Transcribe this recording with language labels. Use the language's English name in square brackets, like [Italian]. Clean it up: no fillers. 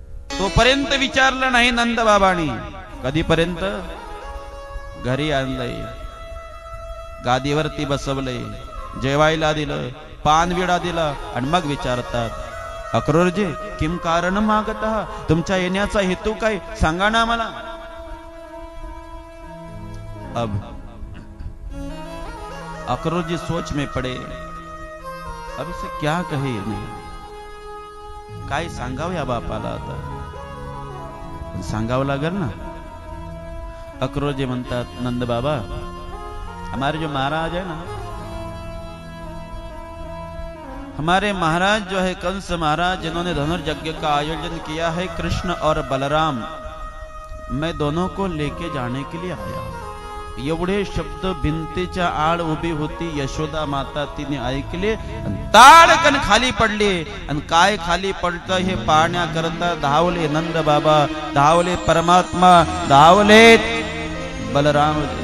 [Marathi] तोपर्यंत विचारलं नाही नंद बाबांनी. कधीपर्यंत? घरी आणलंय, गादीवरती बसवलंय, जेवायला दिलं, पानविडा दिला, आणि मग विचारतात, अक्रूरजी किम कारण मागत, तुमच्या येण्याचा हेतू काय, सांगा ना मला. [Hindi] अब अक्रूरजी सोच में पड़े, अब इसे क्या कहे, [Marathi] नाही काय सांगावं या बापाला. आता सांगावं लागेल ना. अक्रूरजी म्हणतात, [Hindi] नंद बाबा, हमारे जो महाराज है ना, हमारे महाराज जो है कंस महाराज, जिन्होंने धनुर्यज्ञ का आयोजन किया है, कृष्ण और बलराम, मैं दोनों को लेके जाने के लिए आया. [Marathi] एवढे शब्द भिंतीच्या आड उभी होती यशोदा माता, तिने ऐकले, ताडकन खाली पडले. आणि काय खाली पडतं हे पाहण्याकरता धावले नंद बाबा, धावले परमात्मा, धावले बलराम.